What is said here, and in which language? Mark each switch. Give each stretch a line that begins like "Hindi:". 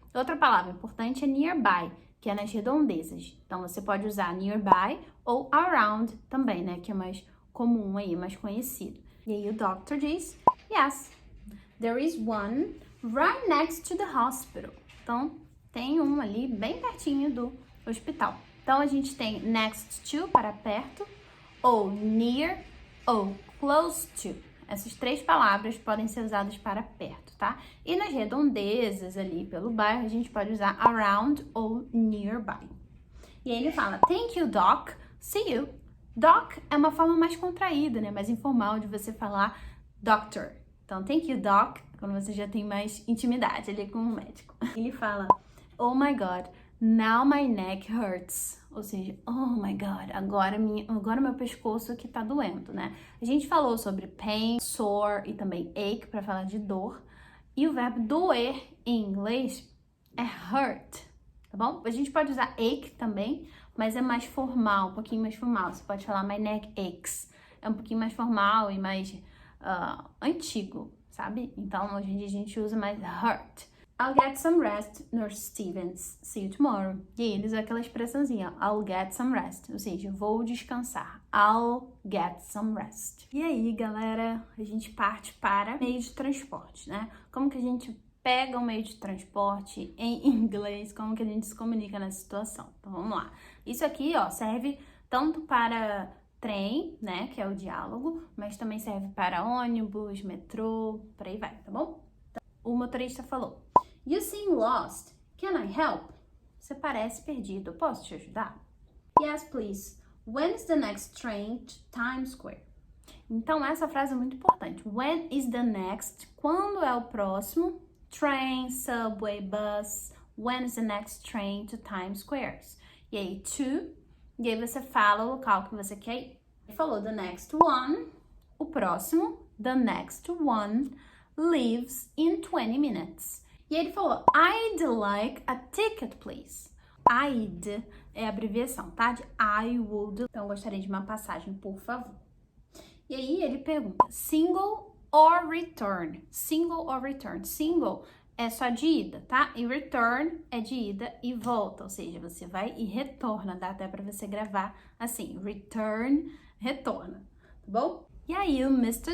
Portuguese: Outra palavra importante é nearby, que é nas redondezas. Então, você pode usar nearby ou around também, né? Que é mais comum aí, mais conhecido. E aí o doctor diz,
English: yes, there is one right next to the hospital.
Portuguese: Então, tem um ali bem pertinho do hospital. Então, a gente tem next to, para perto, ou near, ou close to. Essas três palavras podem ser usadas para perto, tá? E nas redondezas ali pelo bairro, a gente pode usar around ou nearby. E aí ele fala,
English: thank you, doc, see you.
Portuguese: Doc é uma forma mais contraída, né? Mais informal de você falar doctor. Então,
English: thank you, doc,
Portuguese: quando você já tem mais intimidade ali com o médico. Ele fala,
English: oh my God, now my neck hurts.
Portuguese: Ou seja, oh my God, agora meu pescoço aqui tá doendo, né? A gente falou sobre pain, sore e também ache para falar de dor. E o verbo doer em inglês é hurt, tá bom? A gente pode usar ache também, mas é mais formal, um pouquinho mais formal. Você pode falar
English: my neck aches.
Portuguese: É um pouquinho mais formal e mais antigo, sabe? Então, hoje em dia a gente usa mais hurt.
English: I'll get some rest, Nurse Stevens. See you tomorrow.
Portuguese: E aí eles usam aquela expressãozinha,
English: I'll get some rest.
Portuguese: Ou seja, vou descansar.
English: I'll get some rest.
Portuguese: E aí, galera, a gente parte para meio de transporte, né? Como que a gente pega o meio de transporte em inglês, como que a gente se comunica nessa situação. Então, vamos lá. Isso aqui, ó, serve tanto para trem, né, que é o diálogo, mas também serve para ônibus, metrô, por aí vai, tá bom? Então, o motorista falou:
English: You seem lost. Can I help?
Portuguese: Você parece perdido. Posso te ajudar?
English: Yes, please. When is the next train to Times Square?
Portuguese: Então, essa frase é muito importante.
English: When is the next?
Portuguese: Quando é o próximo?
English: Train, subway, bus. When is the next train to Times Square?
Portuguese: E aí, to. E aí você fala o local que você quer ir. Ele falou
English: the next one.
Portuguese: O próximo.
English: The next one leaves in 20 minutes.
Portuguese: E ele falou,
English: I'd like a ticket, please.
Portuguese: I'd é a abreviação, tá? De I would. Então, eu gostaria de uma passagem, por favor. E aí, ele pergunta,
English: single or return? Single or return?
Portuguese: Single é só de ida, tá? E return é de ida e volta. Ou seja, você vai e retorna. Dá até pra você gravar assim, return, retorna. Tá bom? E aí, o Mr.